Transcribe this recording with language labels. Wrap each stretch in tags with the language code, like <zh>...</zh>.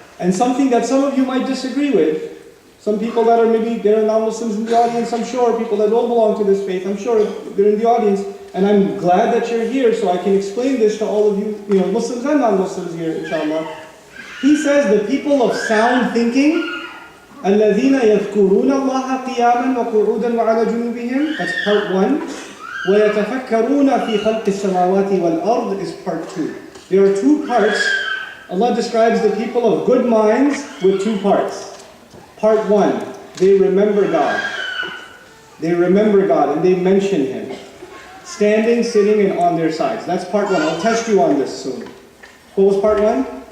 <en>And something that some of you might disagree with. Some people that are maybe, there are non-Muslims in the audience, I'm sure, people that don't belong to this faith, I'm sure they're in the audience. And I'm glad that you're here so I can explain this to all of you, Muslims and non-Muslims here, inshallah. He says the people of sound thinking,</en> <ar>الَّذِينَ يَذْكُرُونَ اللَّهَ قِيَامًا وَقُعُودًا وَعَلَى جُنُوبِهِمْ.</ar> <en>That's part 1.</en> <ar>وَيَتَفَكَّرُونَ فِي خَلْقِ السَّمَاوَاتِ وَالْأَرْضِ</ar> <en>is part 2. There are two parts. Allah describes the people of good minds with two parts. Part 1, they remember God. They remember God and they mention Him. Standing, sitting, and on their sides. That's part 1. I'll test you on this soon. What was part 1?</en>